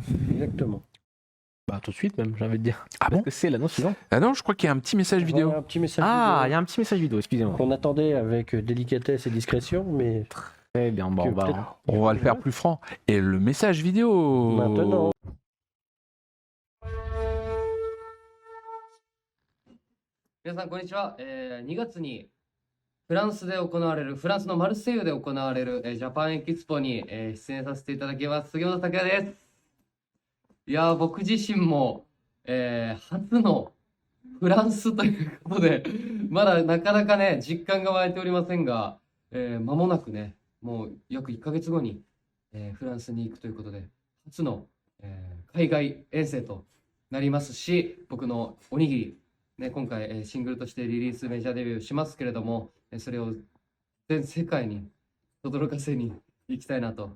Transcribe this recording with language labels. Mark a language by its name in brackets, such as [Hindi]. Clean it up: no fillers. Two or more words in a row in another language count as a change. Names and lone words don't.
[French] Exactement. Bah tout de suite même, j'ai envie de dire. Ah bon? Parce que c'est l'annonce suivante. Ah non, je crois qu'il y a un petit message vidéo. Voilà, un petit message Ah, il vidéo y a un petit message vidéo, excusez-moi. qu'on attendait avec délicatesse et discrétion, mais Très bien, bon, On va le faire plus franc. Et le message vidéo maintenant. [Japanese] 皆さんこんにちは、2月にフランスのマルセイユで行われる、ジャパンエキスポに、出演させていただきます杉本拓也です。いやー僕自身も、初のフランスということでまだなかなかね実感が湧いておりませんが、間もなくねもう約1ヶ月後に、フランスに行くということで初の、海外遠征となりますし、僕のおにぎりね、今回シングルとしてリリースメジャーデビューしますけれども、それを全世界に轟かせに行きたいなと。